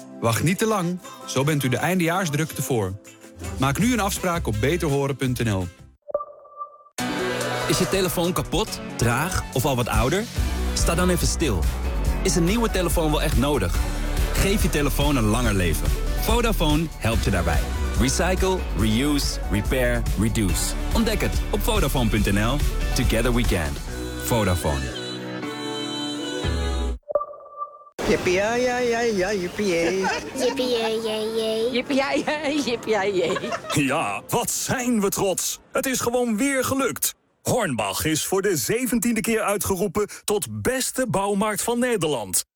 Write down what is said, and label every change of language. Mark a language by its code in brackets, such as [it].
[nl] Wacht niet te lang, zo bent u de eindejaarsdrukte voor. Maak nu een afspraak op beterhoren.nl. Is je telefoon kapot, traag of al wat ouder? Sta dan even stil. Is een nieuwe telefoon wel echt nodig? Geef je telefoon een langer leven. Vodafone helpt je daarbij. [en] Recycle, reuse, repair, reduce. [nl] Ontdek het op Vodafone.nl. [en] Together we can. Vodafone. [nl] Ja, wat zijn we trots. Het is gewoon weer gelukt. Hornbach is voor de 17e keer uitgeroepen tot beste bouwmarkt van Nederland.